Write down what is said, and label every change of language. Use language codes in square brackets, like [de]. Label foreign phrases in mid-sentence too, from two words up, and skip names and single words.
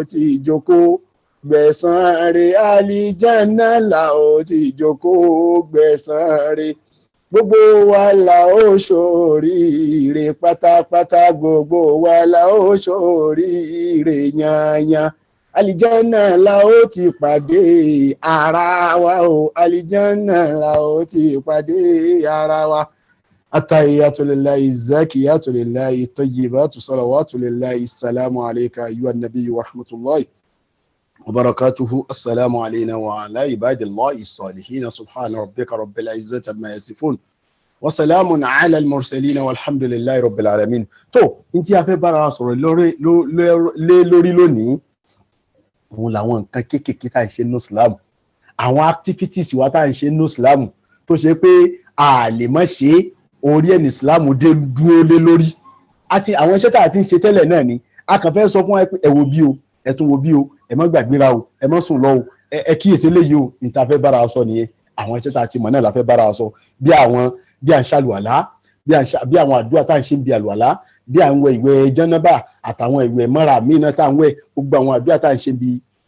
[yo] ti jókòó gbẹ̀san re àlìjánnà la ó ti jókòó gbẹ̀san re gbogbo wa la ó ṣoríire pátápátá gbogbo wa la ó ṣoríire yanyan àlìjánnà la ó ti pàdé ara wa o àlìjánnà la ó ti pàdé ara wa. [ar] التحيات لله الزاكيات لله الطيبات الصلوات لله السلام عليك أيها النبي ورحمة الله وبركاته السلام علينا وعلى عباد الله الصالحين سبحان ربك رب العزة عما يصفون وسلام على المرسلين والحمد لله رب العالمين. [yo] tó ntí a fẹ́ bára sọ̀rọ̀ lórí lónìí òun làwọn nǹkan kéékèèké tá à ń ṣe ní Islam àwọn activities wa tá à ń ṣe ní Islam tó ṣe pé a lè má ṣe orí ẹni Islam dé dúró lé lórí àti àwọn iṣẹ́ tá a ti ń ṣe tẹ́lẹ̀ náà ni a kàn fẹ́ sọ fún wa pé ẹ wo bí o ẹ tún wo bí o ẹ má gbàgbéra o ẹ má sùn lọ o ẹ kíyèsí léyìí o níta fẹ́ bára sọ nìyẹn àwọn iṣẹ́ tá a ti mọ̀ náà la fẹ́ bára sọ bí à ń ṣàlùwàlá bí àwọn àdúrà tá à ń ṣe bí àlùwàlá bí à ń wẹ̀ ìwẹ̀ jánábà àtàwọn ìwẹ̀ mọ́ra míì náà tá à ń wẹ̀ gbogbo àwọn àdúrà tá à ń ṣe bí